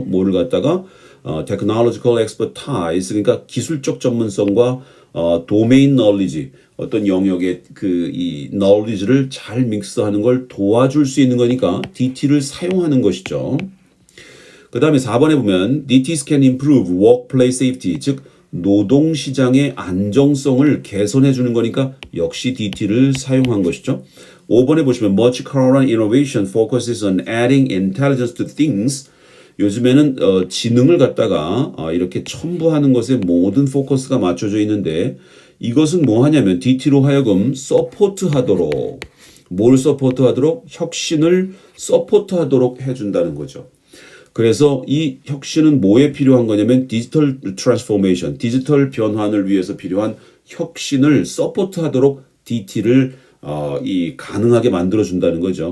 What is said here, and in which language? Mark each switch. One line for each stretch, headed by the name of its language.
Korean: 뭐를 갖다가
English: technological expertise,
Korean: 그러니까 기술적 전문성과 domain knowledge, 어떤 영역의 이 knowledge를 잘 믹스하는 걸 도와줄 수 있는 거니까 DT를 사용하는 것이죠. 그 다음에 4번에 보면
English: DTs can improve workplace safety,
Korean: 즉 노동시장의 안정성을 개선해 주는 거니까 역시 DT를 사용한 것이죠.
English: 5번에 보시면 much current innovation focuses on adding intelligence to things.
Korean: 요즘에는 지능을 갖다가 이렇게 첨부하는 것에 모든 포커스가 맞춰져 있는데 이것은 뭐 하냐면 DT로 하여금 서포트하도록, 뭘 서포트하도록? 혁신을 서포트하도록 해준다는 거죠. 그래서 이 혁신은 뭐에 필요한 거냐면 디지털 트랜스포메이션, 디지털 변환을 위해서 필요한 혁신을 서포트하도록 DT를 가능하게 만들어준다는 거죠.